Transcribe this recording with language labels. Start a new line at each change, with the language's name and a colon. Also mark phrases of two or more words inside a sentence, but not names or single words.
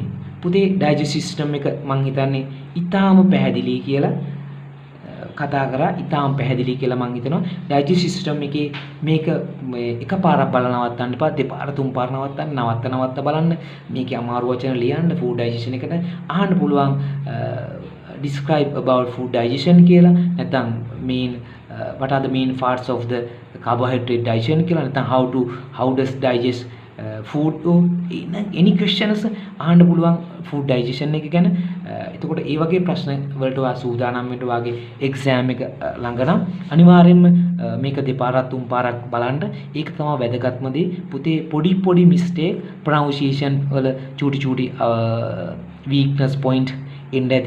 Sinhala: පුතේ
English: digestive system
Sinhala: එක මම හිතන්නේ ඊටාම පැහැදිලි කියලා කතා කරා. ඊටාම පැහැදිලි කියලා මම හිතනවා.
English: digestive system
Sinhala: එකේ මේක එකපාරක් බලන නවත්තන්න එපා. දෙපාර තුන් පාර නවත්ත බලන්න. මේකේ අමාරු වචන ලියන්න
English: food digestion
Sinhala: එකට අහන්න පුළුවන්.
English: describe about food digestion
Sinhala: කියලා නැත්නම්
English: main what are the main parts of the carbohydrate digestion
Sinhala: කියලා නැත්නම්
English: how does digest food any questions
Sinhala: අහන්න පුළුවන්
English: food digestion
Sinhala: එක ගැන. එතකොට ඒ වගේ ප්‍රශ්න වලට ඔයා සූදානම් වෙන්න වාගේ exam එක ළඟ නම් අනිවාර්යයෙන්ම මේක දෙපාරක් තුන් පාරක් බලන්න. ඒක තමයි වැදගත්ම දේ. පුතේ පොඩි
English: mistake pronunciation
Sinhala: වල චූටි
English: weakness point
Sinhala: එන්න ඇති.